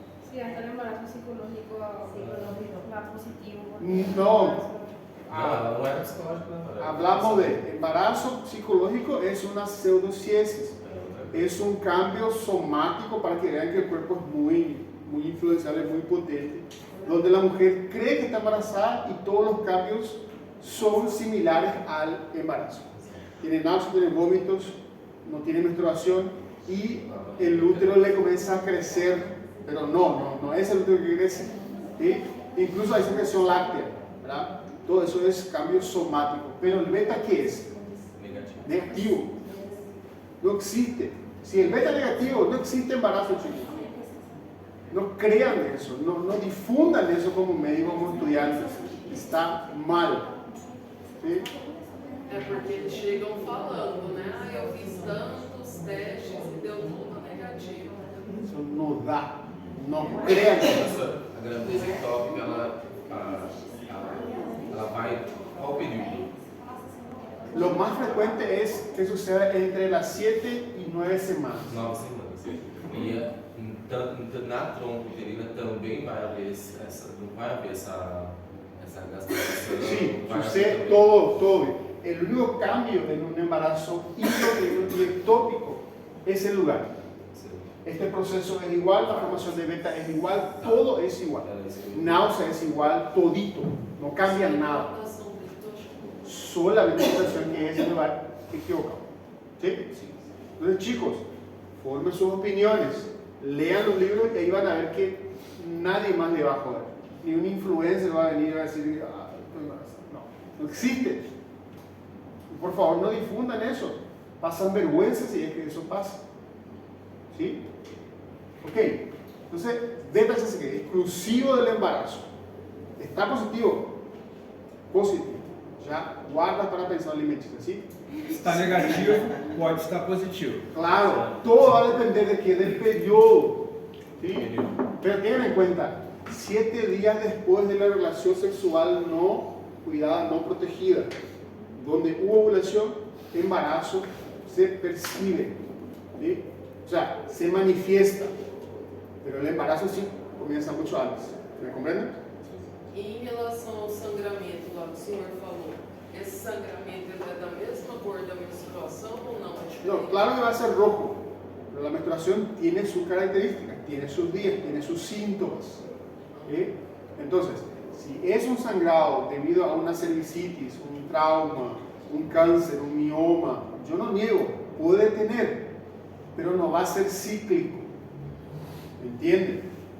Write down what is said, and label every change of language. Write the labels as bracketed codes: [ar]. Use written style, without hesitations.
[es] Sí, hasta el embarazo psicológico va positivo. No. [pt] Não, ela não era psicológica, não. Ela era [es] Hablamos de embarazo psicológico, es una pseudociesis. Es un cambio somático para que vean que el cuerpo es muy influenciable, muy potente, donde la mujer cree que está embarazada y todos los cambios son similares al embarazo. Tiene náuseas, tiene vómitos, no tiene menstruación y el útero le comienza a crecer, pero no es el útero que crece. ¿Sí? Incluso hay secreción láctea, ¿verdad? Todo eso es cambio somático. Pero el beta, ¿qué es? Negativo. Negativo. No existe. Si el beta es negativo, no existe embarazo, chicos. No crean eso, no difundan eso como médicos, como estudiantes. Está mal. ¿Sí? [pt] É porque eles chegam falando, né? Ah, eu fiz tantos testes e deu tudo negativo. [es] Eso no da. No crean eso. [pt] A gravidez ectópica, ela vai qual período? [es] Lo más frecuente es que suceda entre las 7 y 9 semanas. 9 semanas. [pt] E na tronco-uterina também vai haver não vai haver essa gastração. [es] Sí, [pt] vai haver [es] sucede [pt] também- [es] todo. El único cambio en un embarazo y ectópico es el lugar. [pt] Sim. [es] Este proceso es igual, la formación de beta es igual, todo es igual. [pt] Ela é isso. [es] Náusea es igual, todito, no cambia nada. Solamente la situación que es el lugar equivocado. ¿Sí? Entonces, chicos, formen sus opiniones, lean los libros y ahí van a ver que nadie más le va a joder. Ni un influencer va a venir a decir, ah, estoy embarazada. No existe. Por favor, no difundan eso. Pasan vergüenza si es que eso pasa. ¿Sí? Ok. Entonces, beta es que exclusivo del embarazo. ¿Está positivo? Positivo. [pt] Já guarda para a pensão alimentícia, ¿sí? Se está negativo, pode estar positivo. [es] Claro, todo va a depender de qué, del periodo. ¿Sí? Pero tengan en cuenta, 7 días después de la relación sexual no cuidada, no protegida, donde hubo ovulación, embarazo se percibe. ¿Sí? O sea, se manifiesta. Pero el embarazo sí comienza mucho antes. ¿Me comprenden? [pt] E em relação ao sangramento lá que o senhor falou, esse sangramento ele é da mesma cor da menstruação ou não? É diferente? [es] No, claro que va a ser rojo, pero la menstruación tiene sus características, tiene sus días, tiene sus síntomas. ¿Sí? Entonces, si es un sangrado debido a una cervicitis, un trauma, un cáncer, un mioma, yo no niego, puede tener, pero no va a ser cíclico. ¿Me entienden?